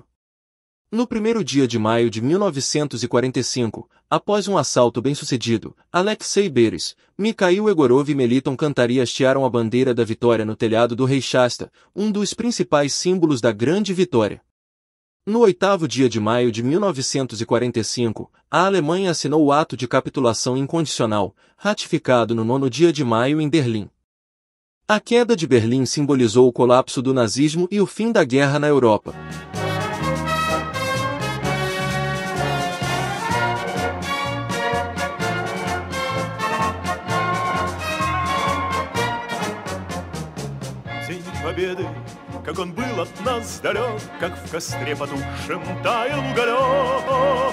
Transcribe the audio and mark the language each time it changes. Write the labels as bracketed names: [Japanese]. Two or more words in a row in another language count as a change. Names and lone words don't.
[Portuguese] No 1º dia de maio de 1945, após um assalto bem-sucedido, Alexei Beres, Mikhail Egorov e Meliton Kantari hastearam a bandeira da vitória no telhado do Reichstag, um dos principais símbolos da Grande Vitória. No 8º dia de maio de 1945, a Alemanha assinou o ato de capitulação incondicional, ratificado no 9º dia de maio em Berlim. A queda de Berlim simbolizou o colapso do nazismo e o fim da guerra na Europa. [Russian] Победы, как он был от нас далек, как в костре потухшем таял уголек.